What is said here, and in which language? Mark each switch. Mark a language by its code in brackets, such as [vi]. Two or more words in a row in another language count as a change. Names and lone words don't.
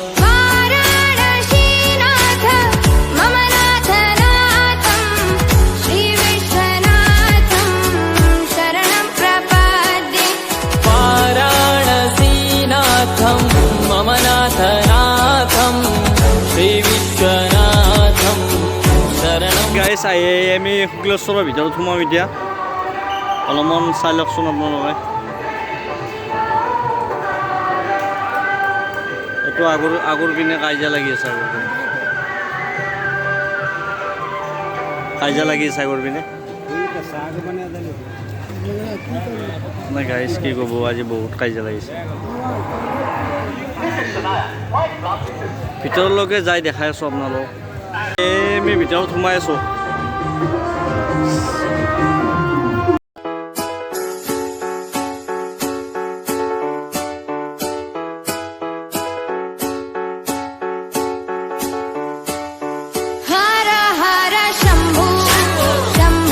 [sa] वाराणसीनाथ मम नाथनाथम् श्रीविश्वनाथम् शरणं प्रपद्ये वाराणसीनाथं मम नाथनाथं श्रीविश्वनाथं शरणं [as] গাইছ আমি শুক্লেশ্বৰৰ ভিতৰত সোমাম এতিয়া অলপমান চাই লওকচোন আপোনালোকে এইটো আগৰ পিনে কাজিয়া লাগি আছে আগৰ পিনে নাই গাইছ কি ক'ব আজি বহুত কাজিয়া লাগিছে ভিতৰলৈকে যাই দেখাই আছোঁ আপোনালোক আমি ভিতৰত সোমাই আছোঁ [sa] हर हर शंभू शंभू